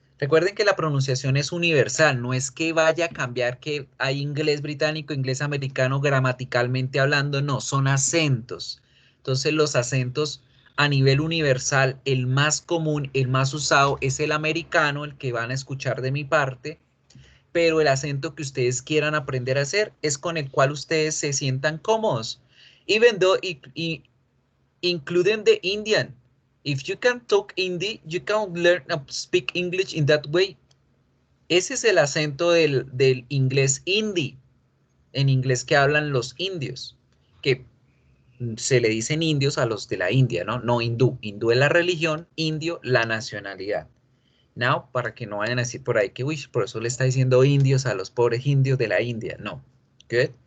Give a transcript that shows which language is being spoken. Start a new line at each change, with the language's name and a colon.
Spanish: Recuerden que la pronunciación es universal, no es que vaya a cambiar que hay inglés británico, inglés americano gramaticalmente hablando, no, son acentos. Entonces los acentos a nivel universal, el más común, el más usado es el americano, el que van a escuchar de mi parte, pero el acento que ustedes quieran aprender a hacer es con el cual ustedes se sientan cómodos.
English: Even though including the Indian. If you can talk Hindi, you can learn to speak English in that way.
Spanish: Ese es el acento del inglés hindi, en inglés que hablan los indios, que se le dicen indios a los de la India, ¿no? No hindú. Hindú es la religión, indio la nacionalidad.
English: Now,
Spanish: para que no vayan a decir por ahí que, uy, por eso le está diciendo indios a los pobres indios de la India. No.
English: Good.